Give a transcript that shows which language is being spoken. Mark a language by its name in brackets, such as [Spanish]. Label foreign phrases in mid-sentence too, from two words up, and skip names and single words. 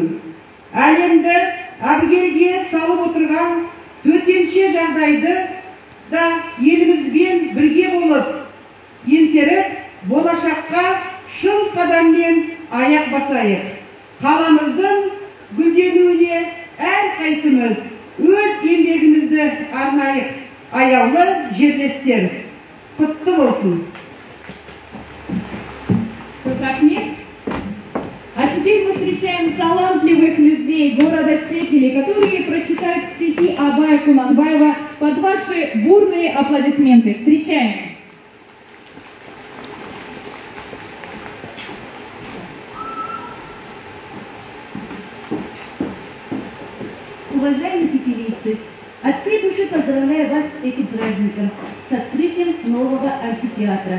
[Kazakh] Әлемді әбігерге салып отырған төтенше жағдайды да елімізбен бірге болып, еңсеріп, болашаққа шын қадаммен аяқ басайық. Қаламыздың гүлденуіне әрқайсымыз өз еңбегімізді арнайық. Аяулы жерлестер, құтты болсын. [Russian] А теперь мы встречаем талантливых людей города Текели, которые прочитают стихи Абая Кунанбаева под ваши бурные аплодисменты. Встречаем! Уважаемые текелийцы, от всей души поздравляю вас с этим праздником, с открытием нового амфитеатра.